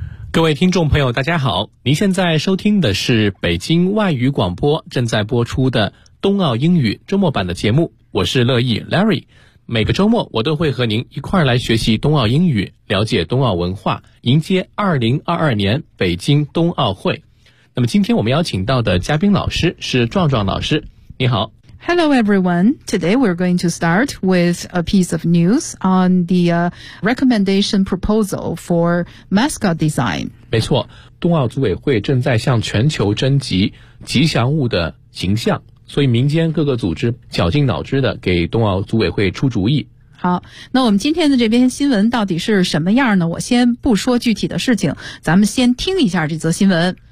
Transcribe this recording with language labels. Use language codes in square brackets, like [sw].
[zh] 各位听众朋友，大家好，您现在收听的是北京外语广播正在播出的冬奥英语周末版的节目，我是乐意 Larry。每个周末我都会和您一块儿来学习冬奥英语，了解冬奥文化，迎接2022年北京冬奥会。那么今天我们邀请到的嘉宾老师是壮壮老师，你好。 [en] Hello everyone, today we're going to start with a piece of news on the recommendation proposal for mascot design. [zh] 没错，冬奥组委会正在向全球征集吉祥物的形象，所以民间各个组织绞尽脑汁的给冬奥组委会出主意。好，那我们今天的这篇新闻到底是什么样呢？我先不说具体的事情，咱们先听一下这则新闻。